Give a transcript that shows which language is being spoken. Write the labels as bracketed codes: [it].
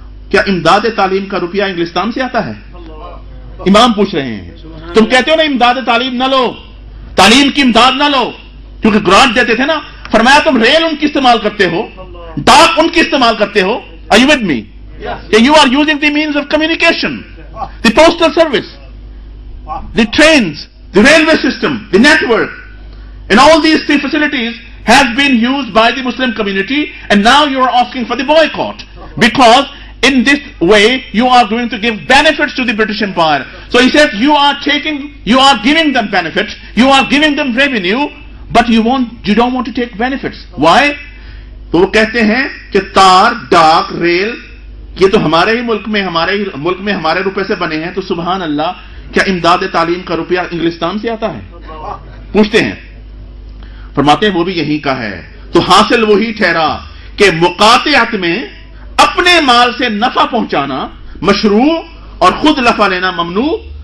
[ur] کیا امداد تعلیم کا روپیہ انگلستان سے آتا ہے؟ امام پوچھ رہے ہیں. تم کہتے ہو نا امداد تعلیم نہ لو، تعلیم کی امداد نہ لو، کیونکہ گرانٹ دیتے تھے نا. فرمایا تم ریل ان کی استعمال کرتے ہو، ڈاک ان کی استعمال کرتے ہو. [en] Are you with me? You are using the means of communication, the postal service, the trains, the railway system, the network, and all these three facilities have been used by the Muslim community, and now you are asking for the boycott because in this way you are going to give benefits to the British Empire. So he says you are giving them benefits, you are giving them revenue, but you don't want to take benefits. Why? [ur] تو وہ کہتے ہیں کہ تار، ڈاک، rail یہ تو ہمارے ہی ملک میں ہمارے روپے سے بنے ہیں. تو سبحان اللہ، کیا امداد تعلیم کا روپیہ انگلستان سے آتا ہے؟ پوچھتے ہیں. فرماتے ہیں وہ بھی یہی کا ہے. تو حاصل وہی ٹھہرا کہ مقاطعت میں اپنے مال سے نفع پہنچانا مشروع اور خود نفع لینا ممنوع.